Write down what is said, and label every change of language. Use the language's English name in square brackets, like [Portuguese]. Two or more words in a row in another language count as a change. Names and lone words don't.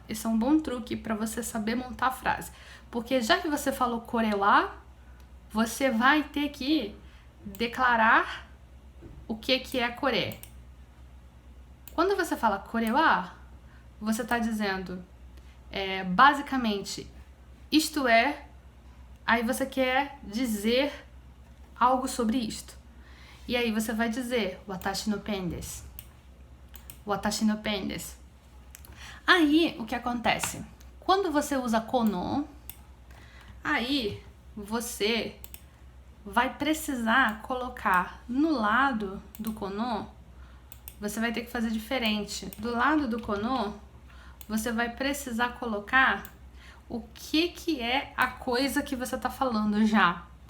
[Portuguese] Esse é um bom truque para você saber montar a frase. Porque já que você falou korewa, você vai ter que declarar o que é core. Quando você fala korewa, você está dizendo basicamente isto é, aí você quer dizer algo sobre isto. E aí você vai dizer [Japanese] 私のペンです. 私のペンです. [Portuguese] Aí o que acontece? Quando você usa kono, aí você vai precisar colocar no lado do kono, você vai ter que fazer diferente. Do lado do kono, você vai precisar colocar o que é a coisa que você está falando já.